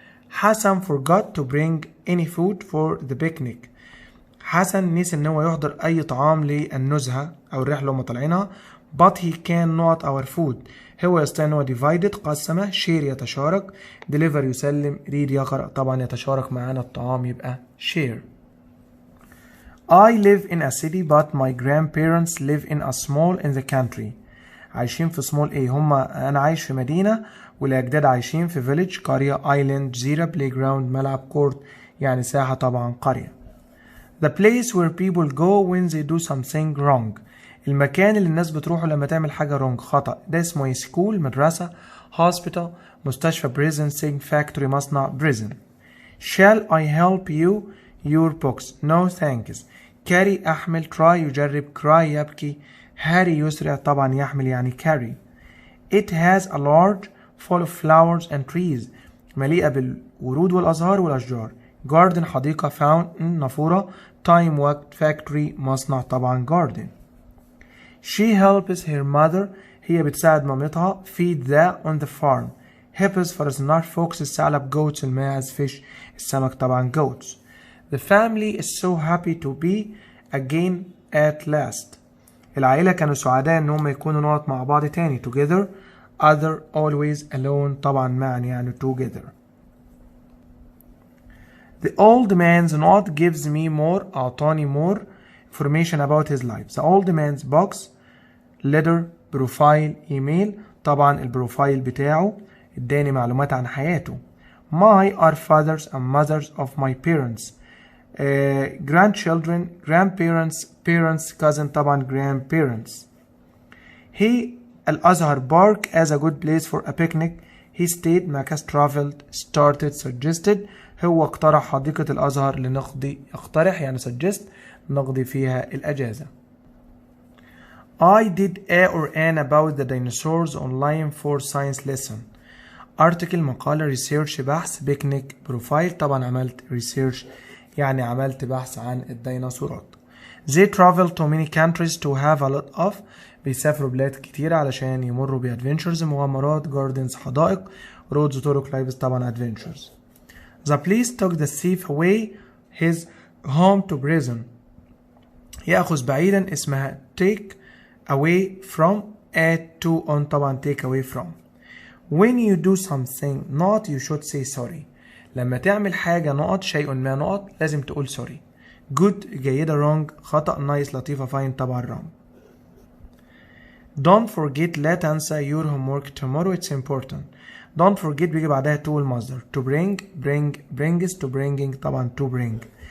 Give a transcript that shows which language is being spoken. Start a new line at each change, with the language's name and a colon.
English: حسن forgot to bring any food for the picnic.
Arabic: حسن نسي ان هو يحضر اي طعام للنزهة او الرحلة اللي هم طالعينها.
English: but he can not our food
Arabic: هو يستطيع ان هو
English: divided قسمه. share يتشارك. deliver يسلم.
Arabic: read يقرأ طبعا يتشارك معانا الطعام يبقى share.
English: I live in a city but my grandparents live in a small in the country.
Arabic: عايشين في small ايه؟ هما انا عايش في مدينة والاجداد عايشين في village قرية. island جزيرة. playground ملعب. court يعني ساحة طبعا قرية.
English: the place where people go when they do something wrong.
Arabic: المكان اللي الناس بتروحه لما تعمل حاجة wrong خطأ. ده اسمه school مدرسة.
English: hospital مستشفى. prison sing factory مصنع. prison. shall I help you your books? no thanks. carry أحمل. try يجرب. cry يبكي.
Arabic: hurry يسرع طبعا يحمل يعني carry.
English: it has a large full of flowers and trees
Arabic: مليئة بالورود والأزهار والأشجار.
English: garden حديقة. fountain نافورة. time وقت. factory مصنع طبعا garden. she helps her mother
Arabic: هي بتساعد مامتها.
English: feed the on the farm.
Arabic: hippos فرس النهر. fox الثعلب.
English: goats الماعز. fish السمك طبعا goats. the family is so happy to be again at last.
Arabic: العائلة كانوا سعداء ان هم يكونوا نقط مع بعض تاني.
English: together. other always alone طبعا معا يعني together. The old man's note gives me more أعطاني more information about his life. The old man's box letter profile email
Arabic: طبعا البروفايل بتاعه اداني معلومات عن حياته.
English: My are fathers and mothers of my parents. Grandchildren, grandparents, parents, cousin طبعا grandparents. He الأزهر park as a good place for a picnic. He stayed مكث traveled started suggested.
Arabic: هو اقترح حديقة الأزهر لنقضي اقترح يعني suggest نقضي فيها الأجازة.
English: I did a or an about the dinosaurs online for science lesson.
Arabic: article مقالة research بحث picnic profile طبعا عملت research يعني عملت بحث عن الديناصورات.
English: They travel to many countries to have a lot of
Arabic: بيسافروا بلاد كتيرة علشان يمروا بادفنتشرز مغامرات
English: gardens حدائق roads طرق lives طبعا adventures. The police took the thief away his home to prison. يأخذ بعيدا اسمها take away from add to on طبعا take away from. When you do something not you should say sorry.
Arabic: لما تعمل حاجة نقط شيء ما نقط لازم تقول sorry.
English: good جيدة wrong خطأ nice لطيفة fine طبعا wrong. Don't forget لا تنسى your homework tomorrow it's important. Don't forget
Arabic: بيجي بعدها
English: to المصدر to brings to bringing طبعا to bring.